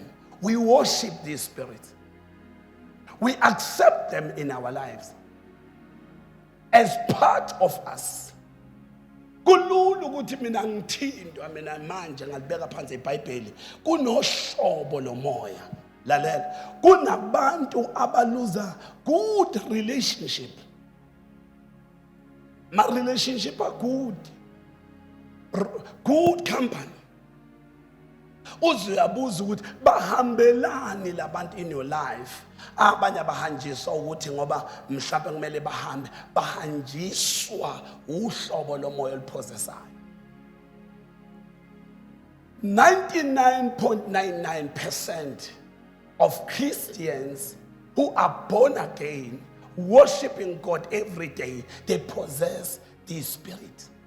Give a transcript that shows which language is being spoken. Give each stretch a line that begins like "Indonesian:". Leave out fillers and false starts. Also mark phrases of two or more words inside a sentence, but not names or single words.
English: We worship these spirits. We accept them in our lives as part of us.
North Ndebele: Kulula ukuthi mina ngithindwa mina manje ngalibeka phansi iBhayibheli kunohlobo lomoya. Lalela, kunabantu abaluza
English: good relationship. My relationship are good. Good company.
North Ndebele: Uzuyabuza ukuthi bahambelani labantu
English: in your life.
North Ndebele: Abanye bahanjiswa ukuthi ngoba mhlawumbe kumele bahambe, bahanjiswa uhlobo lomoya olupossessayo.
English: 99.99% of Christians who are born again, worshiping God every day, they possess this spirit.